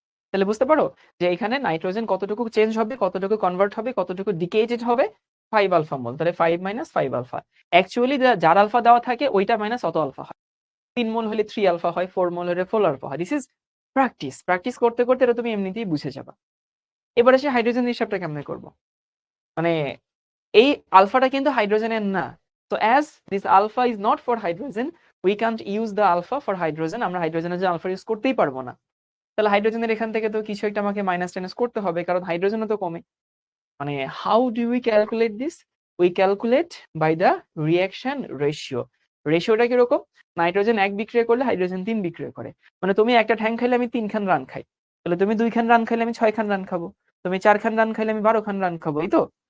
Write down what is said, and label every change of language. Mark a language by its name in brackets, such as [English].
[Bangla] তাহলে বুঝতে পারো যে এখানে নাইট্রোজেন কতটুকু চেঞ্জ হবে, কতটুকু কনভার্ট হবে, কতটুকু ডিকেটেড হবে, 5 আলফা মোল। তাহলে 5 মাইনাস 5 আলফা। অ্যাকচুয়ালি যার আলফা দেওয়া থাকে ওইটা মাইনাস অত আলফা হয়। 3 মোল হলে 3 আলফা হয়, 4 মোল হলে 4 আলফা হয়। [English] This is practice. [Bangla] প্র্যাকটিস করতে করতে এটা তুমি এমনিতেই বুঝে যাবা। এবার এসে হাইড্রোজেন হিসাবটা কেমনে করব? মানে এই আলফাটা কিন্তু হাইড্রোজেনের না। [English] So as this alpha is not for hydrogen, we can't use the alpha for hydrogen. [Bangla] আমরা হাইড্রোজেনের যে আলফা ইউজ করতেই পারবো না। তাহলে হাইড্রোজেনের এখান থেকে তো কিছু একটা আমাকে মাইনাস টাইনাস করতে হবে, কারণ হাইড্রোজেনও তো কমে। [English] মানে how do we calculate this? We calculate by the reaction ratio. [Bangla] রেশিওটা কিরকম? নাইট্রোজেন 1 বিক্রিয়া করলে হাইড্রোজেন 3 বিক্রিয়া করে। মানে তুমি একটা ঠ্যাং খাইলে আমি 3 খান রান খাই, তাহলে তুমি 2 খান রান খাইলে আমি 6 খান রান খাবো, তুমি 4 খান রান খাইলে আমি 12 খান রান খাবো, এই তো?